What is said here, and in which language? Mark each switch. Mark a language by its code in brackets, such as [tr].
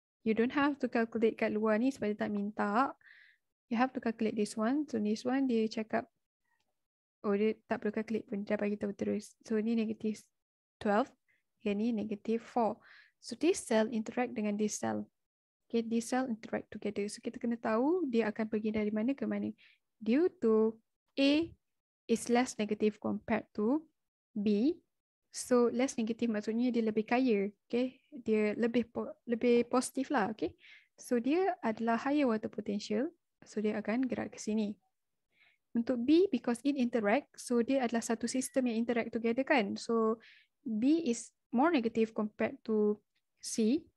[en] You don't have to calculate [ms] kat luar ni sebab dia tak minta. [en] You have to calculate this one. So this one [ms] dia cakap, oh dia tak perlu calculate pun, dia bagi tahu terus. So ni -12, yang ni -4. [en] So this cell interact [ms] dengan [en] this cell. Okay, these cell interact together. [ms] So kita kena tahu dia akan pergi dari mana ke mana. [en] Due to A is less negative compared to B. So less negative [ms] maksudnya dia lebih kaya. Okay, dia lebih positif lah. Okay, so dia adalah [en] higher water potential. [ms] So dia akan gerak ke sini. Untuk B, [en] because it interact, [ms] so dia adalah satu sistem yang [en] interact together [ms] kan. [en] So B is more negative compared to C.